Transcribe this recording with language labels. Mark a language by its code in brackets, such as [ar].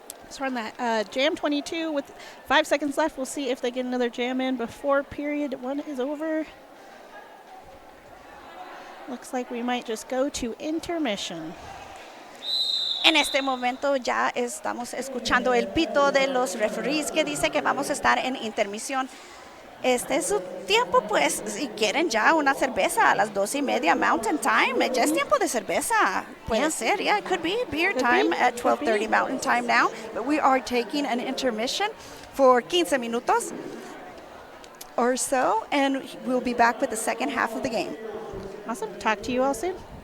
[en] So we're on that jam 22 with 5 seconds left. We'll see if they get another jam in before period 1 is over. Looks like we might just go to intermission. [es] En este momento ya estamos escuchando el pito de los referees que dice que vamos a estar en intermisión. Este es su tiempo, pues, si quieren ya una cerveza a las 12:30 Mountain Time, ya es tiempo de cerveza. Puede ser, [en] yeah, it could be beer time at 12:30 Mountain Time now. But we are taking an intermission for 15 minutos or so, and we'll be back with the second half of the game. Awesome. Talk to you all soon.